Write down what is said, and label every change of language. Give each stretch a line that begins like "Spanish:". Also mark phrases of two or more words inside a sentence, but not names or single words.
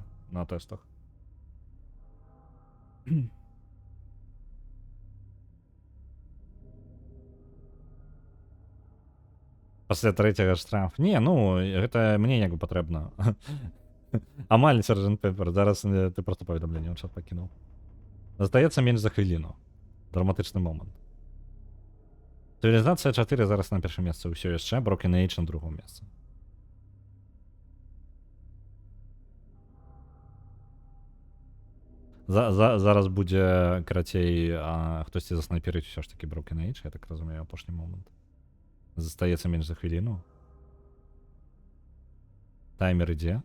Belarusian: На тэстах. Пасля 3-го штраф. Не, ну, гэта мне як бы патрэбна. Амаль, Sgt. Pepper. Зараз ты просто паведамленне ў чат пакінуў. Застаецца менш за хвіліну. Драматычны момант. Цывілізацыя 4 зараз на першым месцы ўсё яшчэ, Broken Age
Russian: на другом
Belarusian: месцы. Зараз будзе, карацей, хтосьці заснайперыць усё ж такі Broken Age, я так разумею, апошні момант. Застаецца менш за хвіліну. Таймер ідзе.